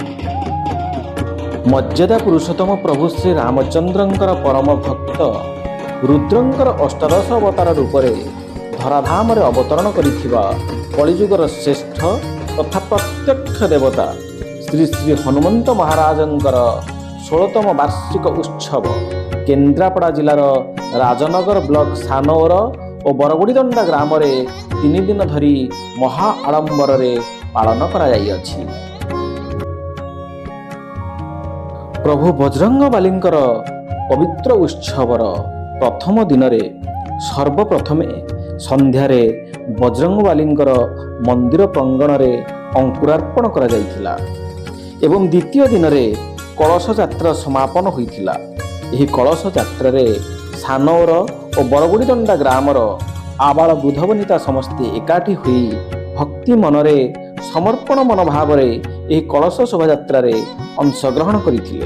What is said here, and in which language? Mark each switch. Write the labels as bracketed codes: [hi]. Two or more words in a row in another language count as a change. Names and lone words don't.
[or] ମର୍ଯ୍ୟାଦା ପୁରୁଷୋତ୍ତମ ପ୍ରଭୁ ଶ୍ରୀ ରାମଚନ୍ଦ୍ରଙ୍କର ପରମ ଭକ୍ତ ରୁଦ୍ରଙ୍କର ଅଷ୍ଟାଦଶ ଅବତାର ରୂପରେ ଧରାଧାମ ରେ ଅବତରଣ କରିଥିବା କଳିଯୁଗର ଶ୍ରେଷ୍ଠ ତଥା ପ୍ରତ୍ୟକ୍ଷ ଦେବତା ଶ୍ରୀ ଶ୍ରୀ ହନୁମନ୍ତ ମହାରାଜଙ୍କର 16ତମ ବାର୍ଷିକ ଉତ୍ସବ କେନ୍ଦ୍ରାପଡ଼ା ଜିଲ୍ଲାର ରାଜନଗର ବ୍ଲକ ସାନଉର ଓ ବରଗୁଡ଼ିଦଣ୍ଡା ଗ୍ରାମ ରେ 3 ଦିନ ଧରି ମହା ଆଡ଼ମ୍ବର ରେ ପାଳନ କରା ଯାଇ ଅଛି। ପ୍ରଭୁ ବଜରଙ୍ଗବଳୀଙ୍କର ପବିତ୍ର ଉତ୍ସବର ପ୍ରଥମ ଦିନ ରେ ସର୍ବପ୍ରଥମେ ସନ୍ଧ୍ୟାରେ ବଜରଙ୍ଗବଳୀଙ୍କର ମନ୍ଦିର ପ୍ରାଙ୍ଗଣ ରେ ଅଙ୍କୁରାର୍ପଣ କରା ଯାଇଥିଲା ଏବଂ ଦ୍ୱିତୀୟ ଦିନ ରେ କଳସ ଯାତ୍ରା ସମାପନ ହୋଇଥିଲା। ଏହି କଳସ ଯାତ୍ରା ରେ ସାନଉର ଓ ବରଗୁଡ଼ିଦଣ୍ଡା ଗ୍ରାମର ଆବାଳ ବୃଦ୍ଧ ବନିତା ସମସ୍ତେ ଏକାଠି ହୋଇ ଭକ୍ତି ମନରେ ସମର୍ପଣ ମନୋଭାବ ରେ ଏହି କଳସ ଶୋଭାଯାତ୍ରା ରେ ଅଂଶଗ୍ରହଣ କରିଥିଲେ।